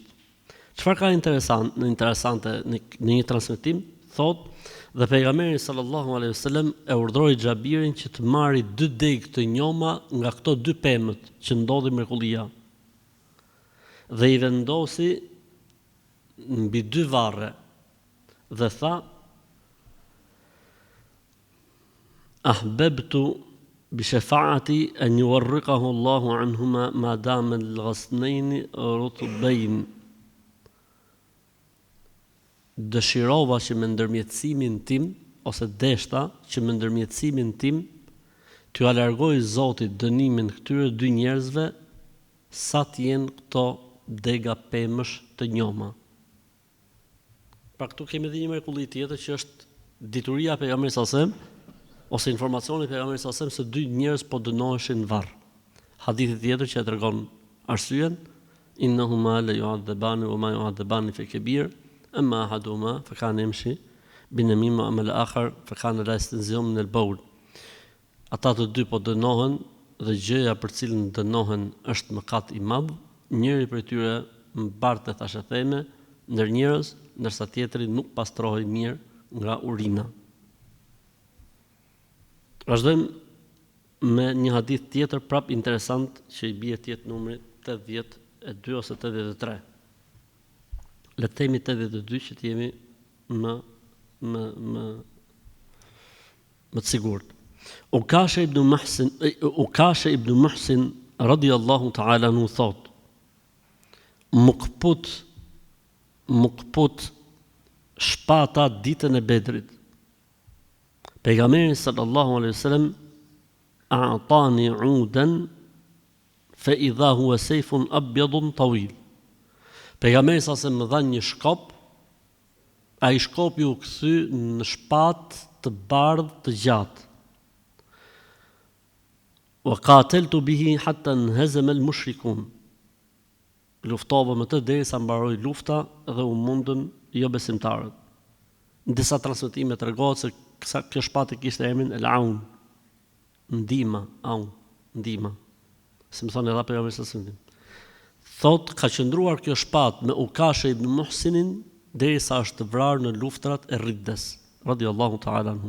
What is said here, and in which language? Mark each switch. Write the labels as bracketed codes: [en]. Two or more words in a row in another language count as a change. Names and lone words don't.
[sq] Çfarë ka interesante në një transmetim, thot, dhe pejgamberi [ar] صلى الله عليه وسلم [sq] e urdhëroi Xhabirin që të marrë 2 degë të njoma nga këto 2 pemët që ndodhi mrekullia. Dhe i vendosi mbi 2 varre dhe tha: [ar] أحببت بشفاعتي أن يورقه الله عنهما ما دام الغصنين رطبين. [sq] Dëshirova që me ndërmjetësimin tim, ose deshta që me ndërmjetësimin tim t'ju alargoj Zotit dënimin këtyre 2 njerëzve sa t'jenë këto dega pemësh të njoma. Pra këtu kemi dhe një mrekulli tjetër që është dituria e pejgamberit [ar] صلى الله عليه وسلم [sq] ose informacioni i pejgamberit [ar] صلى الله عليه وسلم [sq] se 2 njerëz po dënoheshin në varr. Hadithi tjetër që e tregon arsyen, [ar] إنهما لا يعذبان وما يعذبان في كبير أما أحدهما فكان يمشي بالنميمة أما الآخر فكان لا يستنزم من البول. [sq] Ata të 2 po dënohen dhe gjëja për cilën dënohen është mëkat i madh. Njëri prej tyre mbarte thashë theme ndër njerëz, ndërsa tjetri nuk pastrohej mirë nga urina. Vazhdojmë me një hadith tjetër prap interesant që i bie tjetë numri 82 ose 83. Le të themi 82 që të jemi më të sigurt. Ukasha ibn Muhsin [ar] رضي الله تعالى عنه [sq] thot: Mukput shpata ditën e Bedrit. [ar] Pejgamberi صلى الله عليه وسلم أعطاني عودا فإذا هو سيف أبيض طويل. [sq] Pejgamberi [ar] صلى الله عليه وسلم [sq] më dha një shkop, ai shkopi u kthy në shpatë të bardhë të gjatë. [ar] وقاتلت به حتى انهزم المشركون. [sq] Luftova me të derisa mbaroi lufta dhe u mundën jo besimtarët. Në disa transmetime tregohet se kjo shpatë kishte emrin El-Aun, ndihma. Si më thonë edhe pejgamberi [ar] صلى الله عليه وسلم. [sq] Thot ka qëndruar kjo shpatë me Ukasha ibn Muhsinin derisa është vrarë në luftrat e Riddes, [ar] رضي الله تعالى عنه.